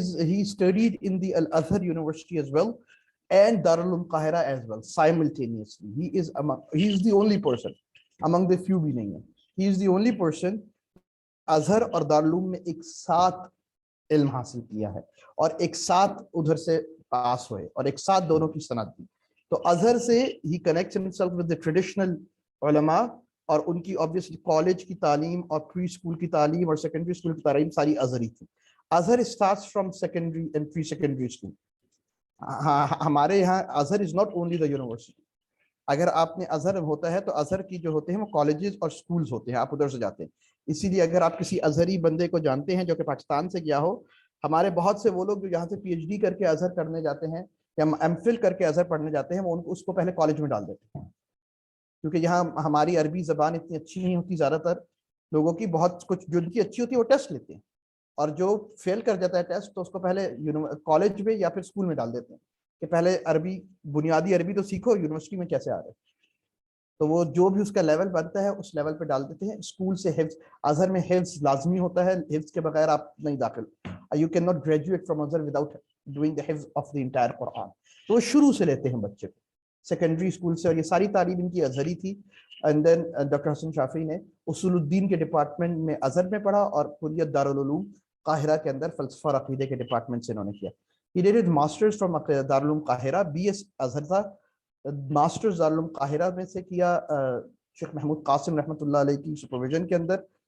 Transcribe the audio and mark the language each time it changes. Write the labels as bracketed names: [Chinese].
[English] He studied in the Al-Azhar University as well and Darul Uloom Qahira as well simultaneously. He is the only person among the few [Urdu] بھی نہیں ہے. [English] He is the only person [Urdu] ازہر اور دارالعلوم میں ایک ساتھ علم حاصل کیا ہے اور ایک ساتھ ادھر سے پاس ہوئے اور ایک ساتھ دونوں کی سند دی. تو ازہر سے [English] he connects himself with the traditional [Urdu] علماء اور ان کی obviously کالج کی تعلیم اور پری اسکول کی تعلیم اور سیکنڈری اسکول کی تعلیم ساری ازہری تھی. [English] Azhar starts from secondary and pre-secondary school. [Urdu] ہمارے یہاں [English] Azhar is not only the university. [Urdu] اگر آپ نے ازہر ہوتا ہے تو ازہر کی جو ہوتے ہیں وہ کالجز اور سکولز ہوتے ہیں, آپ ادھر سے جاتے ہیں. اسی لیے اگر آپ کسی ازہری بندے کو جانتے ہیں جو کہ پاکستان سے گیا ہو, ہمارے بہت سے وہ لوگ جو یہاں سے پی ایچ ڈی کر کے ازہر کرنے جاتے ہیں یا ایم فل کر کے ازہر پڑھنے جاتے ہیں, وہ اس کو پہلے کالج میں ڈال دیتے ہیں, کیونکہ یہاں ہماری عربی زبان اتنی اچھی نہیں ہوتی. زیادہ تر لوگوں کی بہت کچھ جو ان کی اچھی ہوتی ہے وہ ٹیسٹ لیتے ہیں, اور جو فیل کر جاتا ہے ٹیسٹ تو اس کو پہلے کالج میں یا پھر اسکول میں ڈال دیتے ہیں کہ پہلے عربی, بنیادی عربی تو سیکھو, یونیورسٹی میں کیسے آ رہے. تو وہ جو بھی اس کا لیول بنتا ہے اس لیول پہ ڈال دیتے ہیں. اسکول سے حفظ, ازہر میں حفظ لازمی ہوتا ہے, حفظ کے بغیر آپ نہیں داخل. [English] You cannot graduate from Azhar without doing the حفظ of the entire Quran. [Urdu] تو وہ شروع سے لیتے ہیں بچے کو سیکنڈری اسکول سے, اور یہ ساری تعلیم ان کی ازہری تھی. اینڈ دین ڈاکٹر حسن شافعی نے اصول الدین کے ڈپارٹمنٹ میں ازہر میں پڑھا اور کلیت دارالعلوم قاہرہ کے اندر فلسفہ اور عقیدے کے ڈپارٹمنٹ سے انہوں نے کیا. [English] He did his masters from [Urdu] Darul Uloom قاہرہ, BS ازہر تھا, ماسٹرز دارالعلوم قاہرہ میں سے کیا شیخ محمود قاسم رحمۃ اللہ علیہ کی سپرویژن کے اندر.